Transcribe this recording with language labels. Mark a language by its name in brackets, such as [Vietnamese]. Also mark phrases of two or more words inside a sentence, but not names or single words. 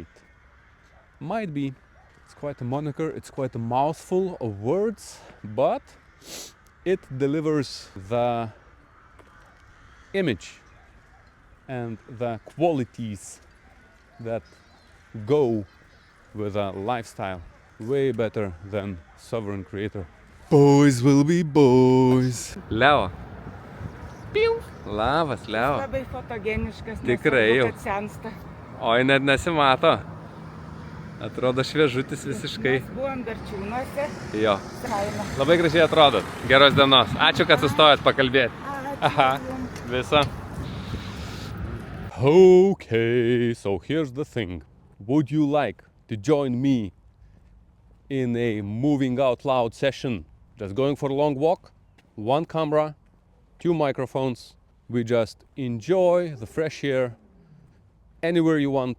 [English] Might be, it's quite a moniker, it's quite a mouthful of words, but it delivers the image and the qualities that go with a lifestyle way better than sovereign creator. Boys will be boys. Leo. [Lithuanian] Piu. Labas, Leo. Labai fotogeniškas, Tikrai jau. kad sensta. Oi, net nesimato. Atrodo šviežutis visiškai. Mes buvom Berčiūnuose. Jo. Kaime. Labai gražiai atrodot. Geros dienos. Ačiū, kad sustojot pakalbėti. Ačiū Aha. jums. Visa. [English] Okay, so here's the thing. Would you like to join me in a moving out loud session? Just going for a long walk, one camera, two microphones. We just enjoy the fresh air anywhere you want.